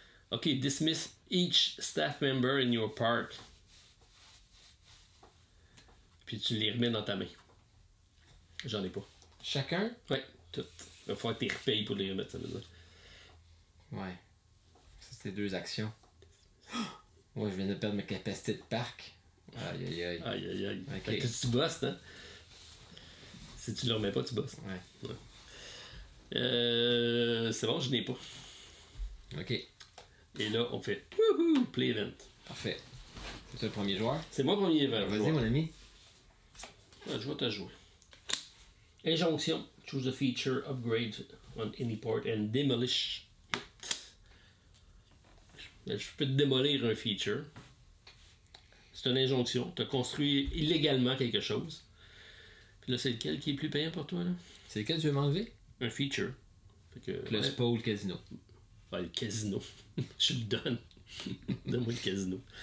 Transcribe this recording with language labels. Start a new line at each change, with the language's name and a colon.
English: Ok, dismiss each staff member in your park.
French: Puis tu les remets dans ta main. J'en ai pas. Chacun? Ouais, tout. Il va falloir que tu les repayes pour les remettre, ça veut dire. Ouais. Ça, c'était 2 actions. Ouais, je viens de perdre ma capacité de parc. Aïe, aïe, aïe. Aïe, aïe, aïe. Ok. Fait que tu bosses, hein? Si tu le remets pas, tu bosses. Ouais. C'est bon, je n'ai pas. Ok. Et là, on fait wouhou, play event. Parfait. C'est toi le premier joueur? C'est moi le premier event. Vas-y, mon ami. Ouais, je vais te jouer. Injonction.
English: Choose a feature, upgrade on any port and demolish it.
French: Je peux te démolir un feature. C'est une injonction. Tu as construit illégalement quelque chose. Puis là, c'est lequel qui est plus payant pour toi, là? C'est lequel tu veux m'enlever? Un feature. Fait que, Le spa ou le casino. Ouais, le casino. Je le donne. Donne-moi le casino.